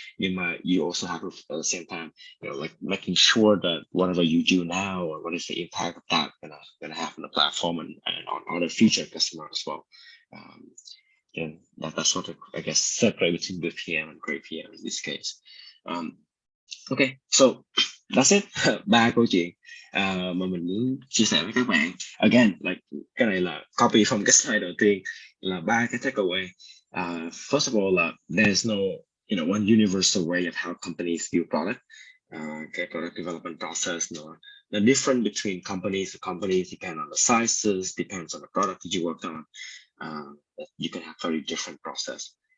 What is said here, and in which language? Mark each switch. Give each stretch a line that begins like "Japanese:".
English: You also have to at the same time, like making sure that whatever you do now or what is the impact of that gonna have on the platform and on other future customers as well. And that's sort of, I guess, separate between good PM and great PM in this case. Okay, so that's it.
Vietnamese: Ba câu chuyện mà mình muốn chia sẻ với các bạn. Again, like cái này là
English: copy from
Vietnamese: cái slide đầu tiên là ba cái takeaway.
English: First of all, there's no one universal way of how companies view product. Okay, product development process. The difference between companies to companies depend on the sizes, depends on the product that you worked on. You can have very different process.